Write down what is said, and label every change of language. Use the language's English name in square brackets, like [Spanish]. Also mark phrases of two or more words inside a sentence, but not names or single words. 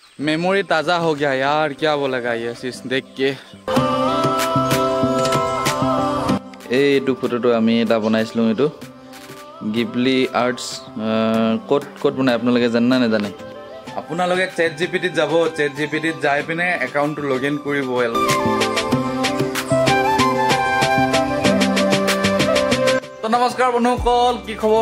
[Hindi] मेमोरी ताज़ा हो गया यार, क्या बोलेगा ये चीज देख के। [Assamese] এইটো ফটোটো আমি এটা বনাইছিলোঁ, এইটো গিবলি আৰ্টছ ক'ত ক'ত বনাই আপোনালোকে জানে নে নাজানে? আপোনালোকে চেট জিপিটিত যাব, চেট জিপিটিত যাই পিনে একাউণ্টটো [English] log in [Assamese] কৰিব। নমস্কাৰ বন্ধুসকল, কি খবৰ?